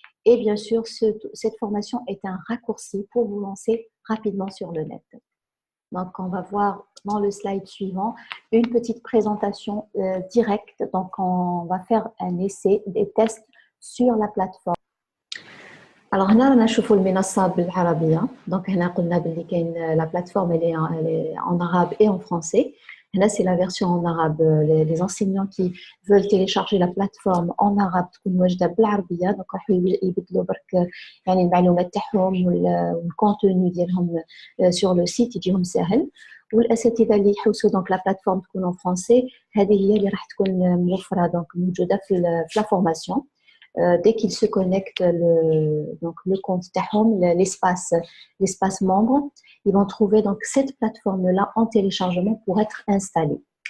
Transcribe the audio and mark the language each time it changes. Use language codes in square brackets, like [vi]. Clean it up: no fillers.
[fr] Et bien sûr, cette formation est un raccourci pour vous lancer rapidement sur le net. Donc, on va voir dans le slide suivant une petite présentation directe. Donc, on va faire un essai, des tests sur la plateforme. [ar] Alors, هنا رانا نشوفوا المنصة بالعربية. [fr] Donc, [ar] هنا قلنا باللي كاين [fr] la plateforme elle est en arabe et en français. Là, c'est la version en arabe. Les enseignants qui veulent télécharger la plateforme en arabe [ar] تكون واجدة بالعربية. Donc, راحوا يبدلوا برك يعني المعلومات تاعهم والكونتوني ديالهم [fr] sur le site [ar] يجيهم سهل. والاساتذه اللي يحوسوا [fr] دونك لا بلاتفورم [ar] تكون [fr] en français [ar] هذه هي اللي راح تكون موفره دونك موجوده في [fr] لا فورماسيون. Dès qu'ils se connectent donc le compte Tahom, l'espace membre, ils vont trouver donc cette plateforme-là en téléchargement pour être installée.